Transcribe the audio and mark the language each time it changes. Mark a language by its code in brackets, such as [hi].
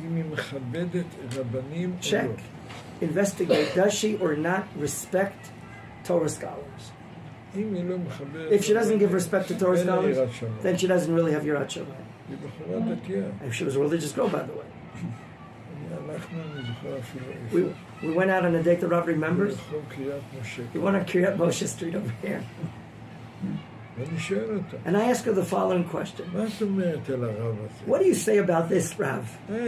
[he] אם היא מכבדת רבנים או [en] check, [he] לא. [en] investigate, does she or not respect Torah scholars? [he] אם היא לא מכבדת... [en] If she doesn't give respect to Torah [he] אין לה [en] scholars, [he] יראת שמיים. [en] then she doesn't really have Yirat Shamayim. [he] היא בחורה דתייה. [en] And she was a religious girl, by the way. [he] הלכנו, אני זוכר אפילו איפה. [en] We went out on a date that Rav remembers. [he] ברחוב קריית משה. [en] We went on Kiryat Moshe Street over here. [he] ואני שואל אותה, [en] And I asked her the following question. [he] מה את אומרת על הרב הזה? [en] What do you say about this, Rav?